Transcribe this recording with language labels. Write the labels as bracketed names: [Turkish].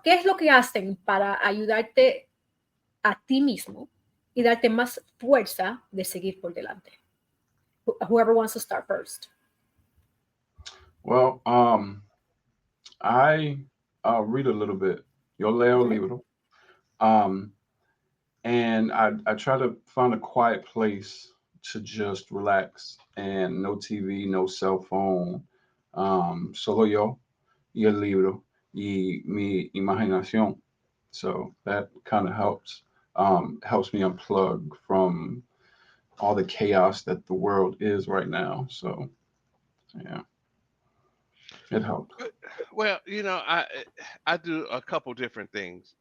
[Spanish] ¿Qué es lo que hacen para ayudarte a ti mismo y darte más fuerza de seguir por delante? [English] Whoever wants to start first. Well, I read a little bit. [Spanish] Yo leo libro. [English] And I try to find a quiet place to just relax, and no TV, no cell phone. [Spanish] Solo yo y el libro y mi imaginación. [English] So that kind of helps me unplug from all the chaos that the world is right now. So yeah, it helped. Well, I do a couple different things.